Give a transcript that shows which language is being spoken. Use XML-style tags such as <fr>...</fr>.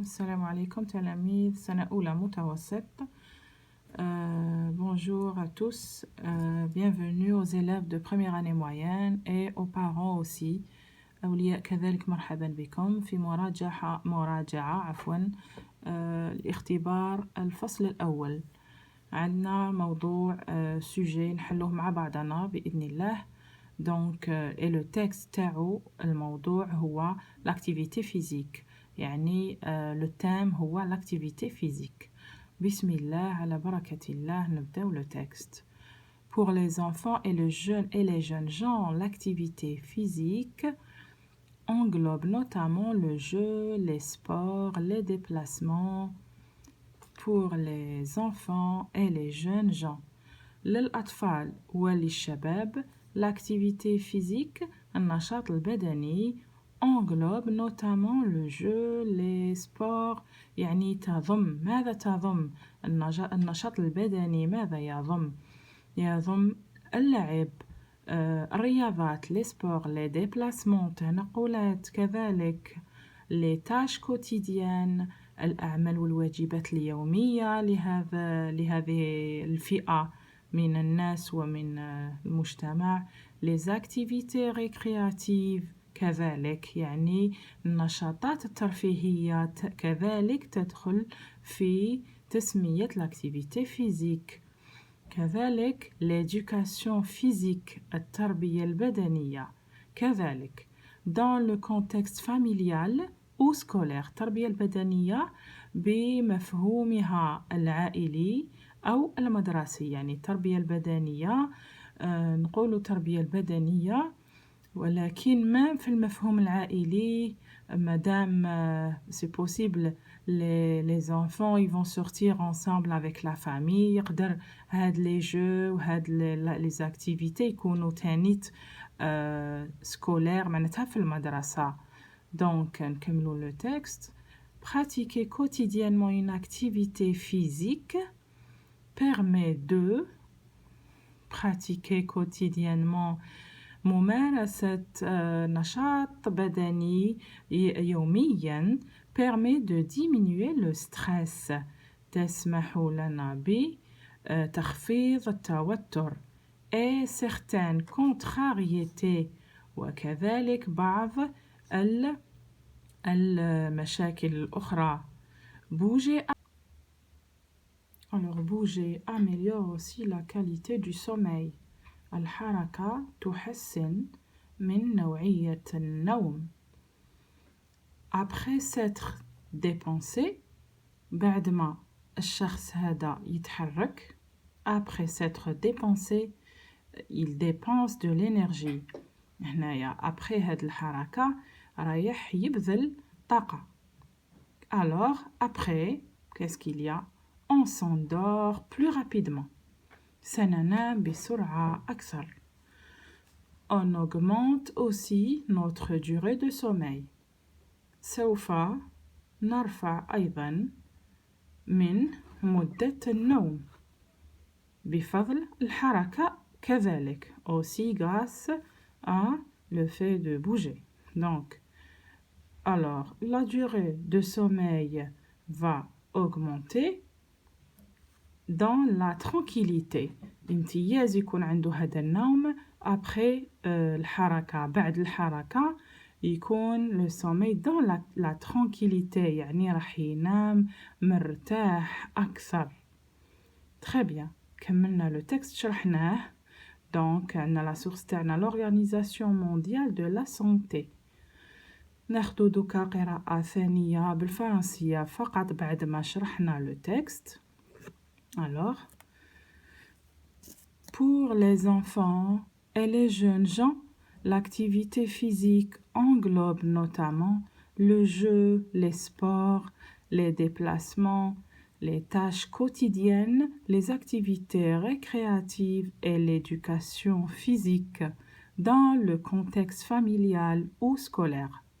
<ar>السلام عليكم تلاميذ سنة أولى متوسط.</ar> <fr>Bonjour à tous, bienvenue aux élèves de première année moyenne et aux parents aussi.</fr> <ar>أولياء كذلك مرحبا بكم في مراجعة الاختبار الفصل الأول. عندنا موضوع sujet نحلوه مع بعضنا بإذن الله.</ar> <fr>Donc, et le texte</fr> <ar>تاعو الموضوع هو</ar> <fr>l'activité physique. يعني le thème هو l'activité physique.</fr> <ar>بسم الله على بركة الله نبداو le texte.</ar> <fr>Pour les enfants et les jeunes gens, l'activité physique englobe notamment le jeu, les sports, les déplacements. Pour les enfants et les jeunes gens,</fr> <ar>للأطفال وللشباب,</ar> <fr>l'activité physique,</fr> <ar>النشاط البدني,</ar> <fr>englobe notamment le jeu, les sports.</fr> <ar>يعني تضم، ماذا تضم النشاط البدني؟ ماذا يضم؟ يضم اللعب، الرياضات، les sports, les déplacements، تنقلات، كذلك</ar> <fr>les tâches quotidiennes،</fr> <ar>الأعمال والواجبات اليومية لهذه الفئة من الناس ومن المجتمع.</ar> <fr>les activités récréatives</fr> <ar>كذلك، يعني النشاطات الترفيهية كذلك تدخل في تسمية</ar> <fr>l'activité physique.</fr> <ar>كذلك</ar> <fr>l'éducation physique،</fr> <ar>التربية البدنية كذلك.</ar> <fr>dans le contexte familial ou scolaire،</fr> <ar>التربية البدنية بمفهومها العائلي أو المدرسي. يعني التربية البدنية نقول التربية البدنية، ولكن ما في المفهوم العائلي</ar> <fr>madame c'est possible les enfants ils vont sortir ensemble avec la famille.</fr> <ar>يقدر هاد les jeux وهاد les activités يكونوا تانيت scolaire معناتها في المدرسة.</ar> <fr>Donc</fr> <ar>نكملوا</ar> <fr>le texte. Pratiquer quotidiennement une activité physique permet de pratiquer quotidiennement</fr> <ar>ممارسة نشاط بدني يومياً</ar> <fr>permet de diminuer le stress،</fr> <ar>تسمح لنا بتخفيض التوتر</ar> <fr>et certaines contrariétés،</fr> <ar>وكذلك بعض المشاكل الأخرى.</ar> <fr>Bouger améliore aussi la qualité du sommeil.</fr> <ar>الحركة تحسن من نوعية النوم.</ar> <fr>Après s'être dépensé،</fr> <ar>بعد ما الشخص هذا يتحرك،</ar> <fr>après s'être dépensé il dépense de l'énergie.</fr> <ar>هنايا après هاد الحركة رايح يبذل طاقة.</ar> <fr>Alors après qu'est-ce qu'il y a? On s'endort plus rapidement.</fr> <ar>سننام بسرعة أكثر.</ar> <fr>On augmente aussi notre durée de sommeil.</fr> <ar>سوف نرفع أيضا من مدة النوم بفضل الحركة كذلك.</ar> <fr>Aussi grâce à le fait de bouger. Donc, alors, la durée de sommeil va augmenter dans la tranquillité.</fr> <ar>امتياز يكون عنده هذا النوم après الحركة، بعد الحركة يكون</ar> <fr>le sommeil dans la tranquillité،</fr> <ar>يعني راح ينام مرتاح أكثر.</ar> <fr>Très bien، كملنا le texte شرحناه. Donc عندنا la source تاعنا l'Organisation mondiale de la santé.</fr> <ar>ناخدو دوكا قراءة ثانية بالفرنسية فقط بعد ما شرحنا le texte.</ar> <fr>Alors, pour les enfants et les jeunes gens, l'activité physique englobe notamment le jeu, les sports, les déplacements, les tâches quotidiennes, les activités récréatives et l'éducation physique dans le contexte familial ou scolaire.</fr>